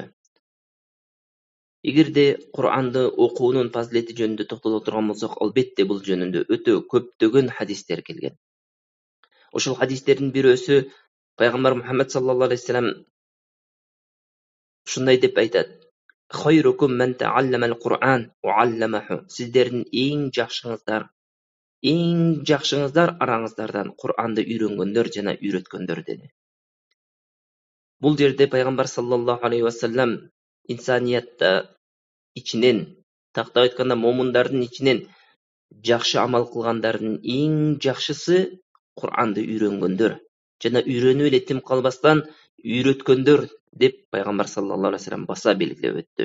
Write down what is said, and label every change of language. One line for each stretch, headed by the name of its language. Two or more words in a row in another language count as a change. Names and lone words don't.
Kyrgyz: Эгерде Кур'анды окуунун фазилети жөнүндө токтоло турган болсок, албетте бул жөнүндө өтө көптөгөн хадистер келген. Ошол хадистердин бирөөсү пайгамбар Мухаммад
Arabic: صلى الله عليه وسلم
Kyrgyz: ушундай деп айтат:
Arabic: "خيركم من تعلم القرآن وعلمه."
Kyrgyz: Сиздердин эң жакшыңыздар араңыздардан Кур'анды үйрөнгөндөр жана үйрөткөндөр деди. Бул жерде пайгамбар
Arabic: صلى الله عليه وسلم
Kyrgyz: инсаниятта ичинен, тактап айтканда момундардын ичинен жакшы амал кылгандардын эң жакшысы Кур'анды үйрөнгөндөр жана үйрөнүп эле тим калбастан үйрөткөндөр деп пайгамбар
Arabic: صلى الله عليه وسلم
Kyrgyz: баса белгилеп өттү.